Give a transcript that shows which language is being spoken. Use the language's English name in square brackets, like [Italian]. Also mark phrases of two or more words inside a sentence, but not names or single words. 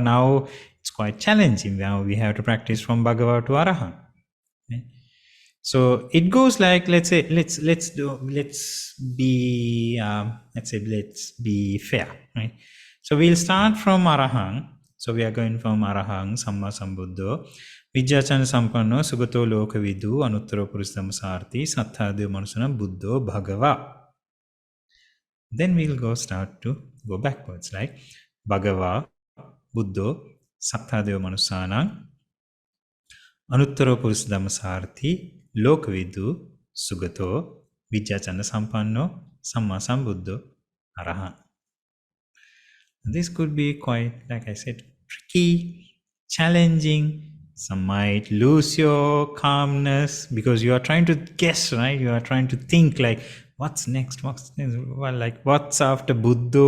[English] Now it's quite challenging. Now we have to practice from Bhagava to Arahant. Right? So it goes like, let's say, let's be fair, right? So we'll start from Arahant. So we are going from [Pali] Arahang, Samma Sambuddho, Vijjachana Sampanno, Sugato Lokavidu, Anuttara Purusdhammasarthi, Satthadev Manusana, Buddho, Bhagava. [English] Then we'll go backwards, like [Pali] Bhagava, Buddho, Satthadev Manusana, Anuttara Purusdhammasarthi, Lokavidu, Sugato, Vijjachana Sampanno, Samma Sambuddho, Arahant. [English] This could be quite, like I said, tricky, challenging. Some might lose your calmness because you are trying to guess, right? You are trying to think like, what's next? What's next? Well, like, what's after Buddha?